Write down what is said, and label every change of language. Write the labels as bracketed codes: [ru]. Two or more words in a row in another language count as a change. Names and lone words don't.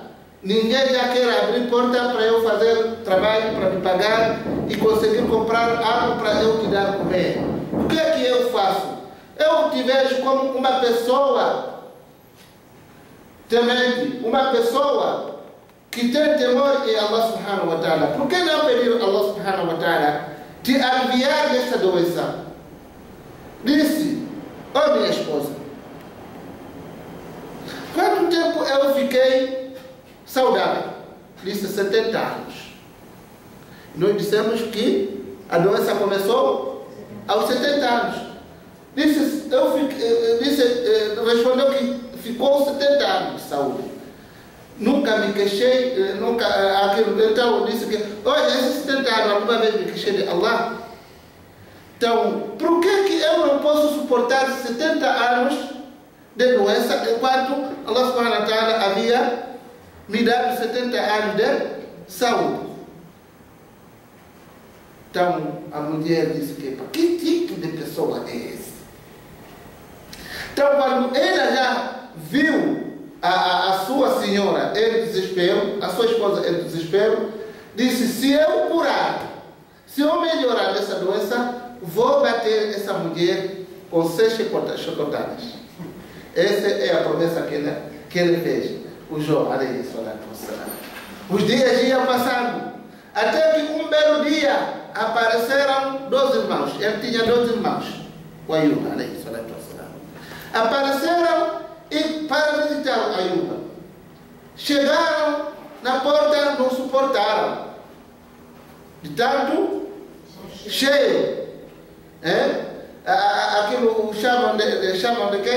[pt] Ninguém já quer abrir porta para eu fazer trabalho, para me pagar e conseguir comprar algo para eu te dar comer. O que é que eu faço? Eu te vejo como uma pessoa temente, uma pessoa que tem temor em [ar] الله سبحانه وتعالى. [pt] Por que não pedir a [ar] الله سبحانه وتعالى [pt] te aliviar desta doença? Disse, ó minha esposa, quanto tempo eu fiquei saudável? Disse 70 anos. Nós dissemos que a doença começou aos 70 anos. Respondeu que ficou 70 anos de saúde. Nunca me queixei, nunca aquilo. Então disse que, olha, esses 70 anos, alguma vez me queixei de Allah? Então, por que eu não posso suportar 70 anos de doença enquanto [ar] الله سبحانه وتعالى [pt] havia me dado 70 anos de saúde? Então a mulher disse que tipo de pessoa é esse? Então quando ela já viu a sua senhora em desespero, a sua esposa em desespero, disse, se eu curar, se eu melhorar dessa doença, vou bater essa mulher com 6 chicotadas. Essa é a promessa que ele fez, o Jó, [ar] عليه الصلاة والسلام. [pt] Os dias iam passando, até que um belo dia apareceram 2 irmãos. Ele tinha 2 irmãos, o Ayuba, [ar] عليه الصلاة والسلام. [pt] Apareceram para visitar o Ayuba. Chegaram na porta, não suportaram de tanto cheio. Aquilo chamam de quê?